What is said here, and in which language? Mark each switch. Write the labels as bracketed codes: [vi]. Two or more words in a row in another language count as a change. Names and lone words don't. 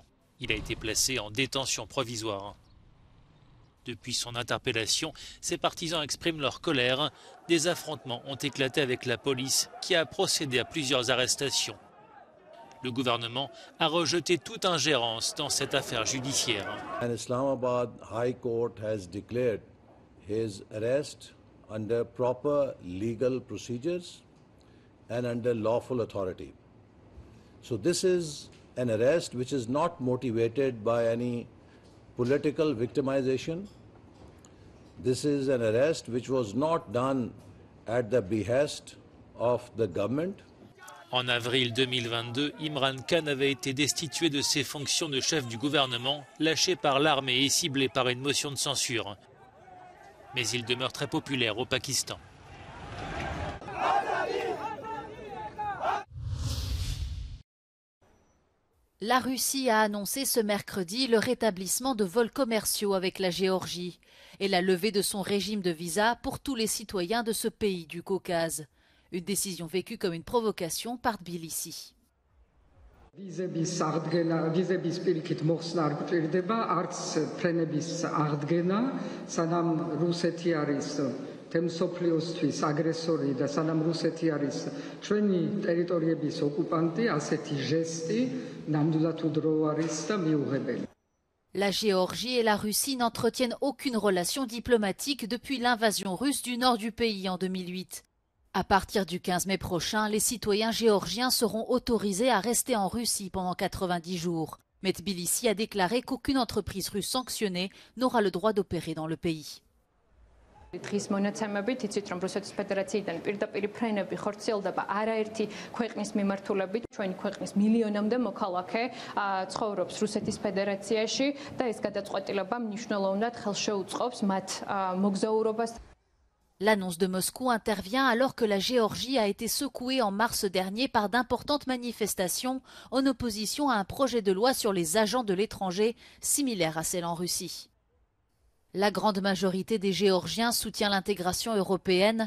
[fr] Il a été placé en détention provisoire. Depuis son interpellation, ses partisans expriment leur colère. Des affrontements ont éclaté avec la police qui a procédé à plusieurs arrestations. Le gouvernement a rejeté toute ingérence dans cette affaire judiciaire. [en] And Islamabad High Court has declared his arrest under proper legal procedures and under lawful authority. So this is an arrest which is not motivated by any political victimization. This is an arrest which was not done at the behest of the government. [fr] En avril 2022, Imran Khan avait été destitué de ses fonctions de chef du gouvernement, lâché par l'armée et ciblé par une motion de censure. Mais il demeure très populaire au Pakistan. La Russie a annoncé ce mercredi le rétablissement de vols commerciaux avec la Géorgie et la levée de son régime de visa pour tous les citoyens de ce pays du Caucase. Une décision vécue comme une provocation par Tbilissi. [ka] ვიზების პირიქით მოხსნა არ გვჭირდება არც ფრენების აღდგენა, სანამ რუსეთი არის თემსოფლიოსთვის აგრესორი და სანამ რუსეთი არის ჩვენი ტერიტორიების ოკუპანტი, ასეთი ჟესტი ნამდვილად უდროო არის და მიუღებელი. [fr] La Géorgie et la Russie n'entretiennent aucune relation diplomatique depuis l'invasion russe du nord du pays en 2008. À partir du 15 mai prochain, les citoyens géorgiens seront autorisés à rester en Russie pendant 90 jours. Mais Tbilissi a déclaré qu'aucune entreprise russe sanctionnée n'aura le droit d'opérer dans le pays. [ka] დღის მონაცემებით იცით რომ რუსეთის ფედერაციიდან პირდაპირ ფრენები ხორციელდება არაერთი ქვეყნის მიმართულებით ჩვენი ქვეყნის მილიონამდე მოქალაქე ცხოვრობს რუსეთის ფედერაციაში და ეს გადაწყვეტილება მნიშვნელოვნად ხელშეუწყობს მათ მოგზაურობას. [fr] L'annonce de Moscou intervient alors que la Géorgie a été secouée en mars dernier par d'importantes manifestations en opposition à un projet de loi sur les agents de l'étranger similaire à celle en Russie. La grande majorité des Géorgiens soutient l'intégration européenne.